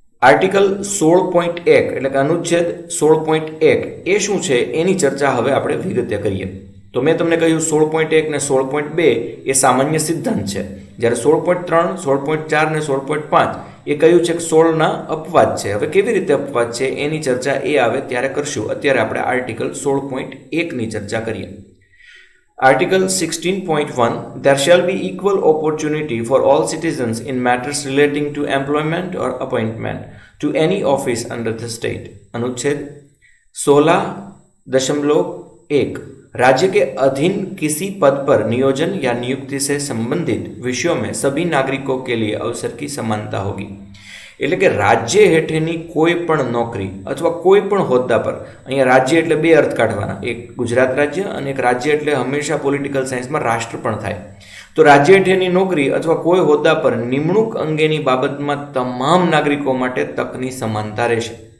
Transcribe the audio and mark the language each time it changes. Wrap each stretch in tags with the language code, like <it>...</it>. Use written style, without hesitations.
<gu>Article 16.1 એટલે કે અનુચ્છેદ 16.1 એ શું છે એની ચર્ચા હવે આપણે વિગતે કરીએ. તો મેં તમને કહ્યું 16.1 ને 16.2 એ સામાન્ય સિદ્ધાંત છે, જ્યારે 16.3, 16.4 ને 16.5 એ કહ્યું છે કે 16ના અપવાદ છે. હવે કેવી રીતે અપવાદ છે એની ચર્ચા એ આવે ત્યારે કરશું. અત્યારે આપણે આર્ટિકલ 16.1ની ચર્ચા કરીએ.</gu> <en>Article 16.1 There shall be equal opportunity for all citizens in matters relating to employment or appointment to any office under the state.</en> <hi>अनुच्छेद 16.1 राज्य के अधीन किसी पद पर नियोजन या नियुक्ति से संबंधित विषयों में सभी नागरिकों के लिए अवसर की समानता होगी.</hi> <gu>એટલે કે રાજ્ય હેઠળની કોઈ પણ નોકરી અથવા કોઈ પણ હોદ્દા પર, અહીંયા રાજ્ય એટલે બે અર્થ કાઢવાના, એક ગુજરાત રાજ્ય અને એક રાજ્ય એટલે હંમેશા પોલિટિકલ સાયન્સમાં રાષ્ટ્ર પણ થાય. તો રાજ્ય હેઠળની નોકરી અથવા કોઈ હોદ્દા પર નિમણૂક અંગેની બાબતમાં તમામ નાગરિકો માટે તકની સમાનતા રહેશે.</gu>